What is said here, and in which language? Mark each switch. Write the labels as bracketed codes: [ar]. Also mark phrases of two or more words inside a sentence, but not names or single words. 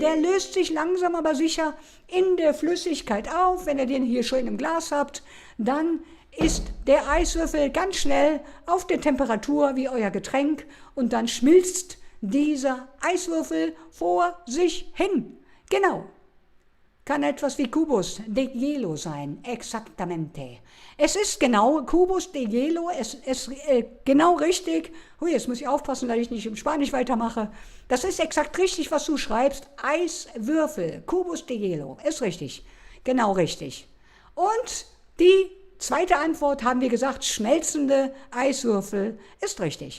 [de] Der löst sich langsam aber sicher in der Flüssigkeit auf. Wenn ihr den hier schön im Glas habt, dann ist der Eiswürfel ganz schnell auf der Temperatur wie euer Getränk und dann schmilzt dieser Eiswürfel vor sich hin. Genau. Kann etwas wie [es] Cubus de Hielo [de] sein, exactamente. Es ist genau, [es] Cubus de Hielo, [de] es ist genau richtig. Hui, jetzt muss ich aufpassen, dass ich nicht im Spanisch weitermache. Das ist exakt richtig, was du schreibst. [es] Eiswürfel, Cubus de Hielo, [de] ist richtig. Genau richtig. Und die zweite Antwort haben wir gesagt, schmelzende Eiswürfel, ist richtig.